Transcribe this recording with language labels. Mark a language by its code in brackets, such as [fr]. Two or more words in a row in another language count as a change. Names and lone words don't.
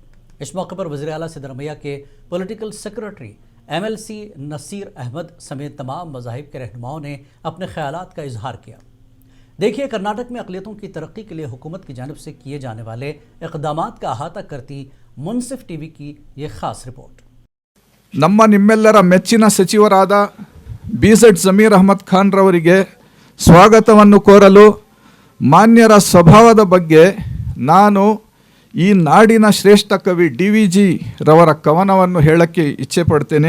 [ur] اس موقع پر وزیر اعلیٰ سدارامیا کے [en] political secretary [ur] MLC نصیر احمد سمیت تمام مذاہب کے رہنماؤں نے اپنے خیالات کا اظہار کیا. دیکھیے کرناٹک میں اقلیتوں کی ترقی کے لیے حکومت کی جانب سے کیے جانے والے اقدامات کا احاطہ کرتی منصف TV کی یہ خاص رپورٹ. [kn] ನಮ್ಮ ನಿಮ್ಮೆಲ್ಲರ ಮೆಚ್ಚಿನ ಸಚಿವರಾದ BZ ಜಮೀರ್ ಅಹಮದ್ ಖಾನ್ ರವರಿಗೆ ಸ್ವಾಗತವನ್ನು ಕೋರಲು ಮಾನ್ಯರ ಸ್ವಭಾವದ ಬಗ್ಗೆ ನಾನು ಈ ನಾಡಿನ ಶ್ರೇಷ್ಠ ಕವಿ DVG ರವರ ಕವನವನ್ನು ಹೇಳಕ್ಕೆ ಇಚ್ಛೆ ಪಡ್ತೇನೆ.